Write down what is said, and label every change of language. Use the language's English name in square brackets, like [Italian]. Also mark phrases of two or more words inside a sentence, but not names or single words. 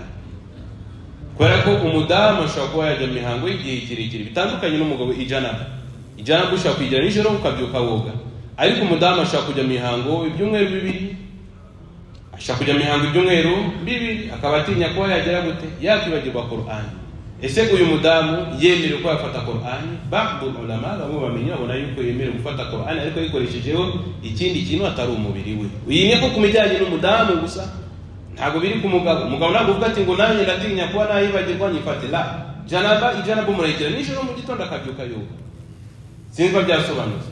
[Kinyarwanda] Kubera ko umudamu ashobora kuba yajya mihango y'igihe kirekire bitandukanye n'umugabo. Ijanaba ushobora kwigira nijoro ukabyuka woga, ariko umudamu ashaka kujya mihango ibyumweru bibiri, ashaka kujya mihango ibyumweru bibiri, akaba atinya kuba yagera gute yakwibagirwa Qur'an. Ese uyu mudamu yemerewe ko yafata Qur'an? [Arabic] بعض العلماء [Kinyarwanda] bamwe bamenye babona yuko yemerewe gufata Qur'an ariko yikoreshejeho ikindi kintu atari umubiri we. Uyine ko kumijyanye n'umudamu gusa, ntago biri ku mugabo. Umugabo ntabwo uvuga ati ngo nanjye ndatinya kuba nayibagirwa nyifate. [Arabic] لا جنابة [Kinyarwanda] murayikira nijoro mu gitondo akabyuka yuko sinva byasobanutse.